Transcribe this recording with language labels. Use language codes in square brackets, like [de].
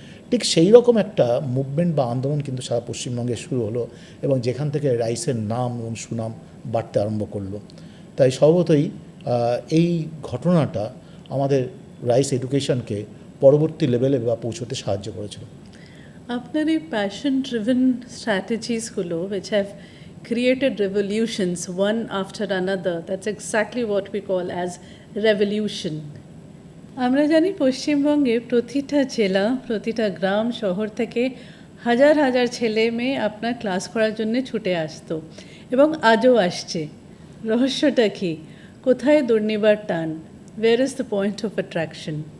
[bn] ঠিক সেই রকম একটা মুভমেন্ট বা আন্দোলন কিন্তু সারা পশ্চিমবঙ্গে শুরু হলো এবং যেখান থেকে রাইসের নাম এবং সুনাম বাড়তে আরম্ভ করলো। তাই স্বভাবতই এই ঘটনাটা আমাদের রাইস এডুকেশনকে পরবর্তী লেভেলে বা পৌঁছতে সাহায্য করেছিল। আপনার এই passion driven স্ট্র্যাটেজিসগুলো [en] which have created revolutions one after another, that's exactly what we call as revolution. [bn] আমরা জানি পশ্চিমবঙ্গে প্রতিটা জেলা, প্রতিটা গ্রাম শহর থেকে হাজার হাজার ছেলে মেয়ে আপনার ক্লাস করার জন্য ছুটে আসতো এবং আজও আসছে। রহস্যটা কি? কোথায় দুর্নিবার টান? [en] Where is the point of attraction?